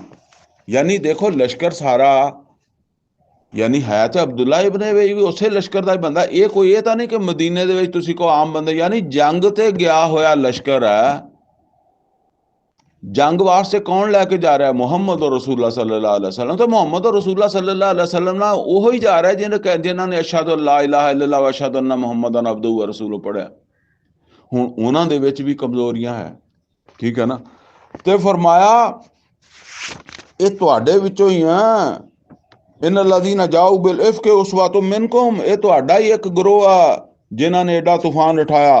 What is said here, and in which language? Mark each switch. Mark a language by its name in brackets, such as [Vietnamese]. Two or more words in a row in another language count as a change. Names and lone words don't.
[Punjabi] ਯਾਨੀ ਦੇਖੋ ਲਸ਼ਕਰ ਸਾਰਾ, ਯਾਨੀ ਹੈ ਤੇ ਅਬਦੁੱਲਾ ਇਬਨ ਅਬਈ ਵੀ ਉਸੇ ਲਸ਼ਕਰ ਦਾ ਹੀ ਬੰਦਾ। ਇਹ ਕੋਈ ਇਹ ਤਾਂ ਨਹੀਂ ਕਿ ਮਦੀਨੇ ਦੇ ਵਿੱਚ ਤੁਸੀਂ ਕੋ ਆਮ ਬੰਦੇ, ਯਾਨੀ ਜੰਗ ਤੇ ਗਿਆ ਹੋਇਆ ਲਸ਼ਕਰ ਹੈ। ਜੰਗ ਵਾਸਤੇ ਕੌਣ ਲੈ ਕੇ ਜਾ ਰਿਹਾ? [Arabic] محمد رسول الله صلى الله عليه وسلم. [Punjabi] तो [Arabic] محمد رسول الله صلى الله عليه وسلم [Punjabi] ਨਾਲ ਉਹੋ ਹੀ ਜਾ ਰਿਹਾ ਜਿਨ੍ਹਾਂ ਨੇ [Arabic] أشهد لا إله إلا الله وأشهد أن محمدا عبده ورسوله [Punjabi] ਪੜਿਆ। ਹੁਣ ਉਹਨਾਂ ਦੇ ਵਿੱਚ ਵੀ ਕਮਜ਼ੋਰੀਆਂ ਹੈ, ਠੀਕ ਹੈ ਨਾ। ਤੇ ਫਰਮਾਇਆ ਇਹ ਤੁਹਾਡੇ ਵਿੱਚੋਂ ਹੀ ਆ। [Arabic] إن الذين جاءوا بالإفك عصبة منكم, [Punjabi] ਇਹ ਤੁਹਾਡਾ ਹੀ ਇੱਕ ਗਰੋਹ ਆ ਜਿਨ੍ਹਾਂ ਨੇ ਐਡਾ ਤੂਫਾਨ ਉਠਾਇਆ।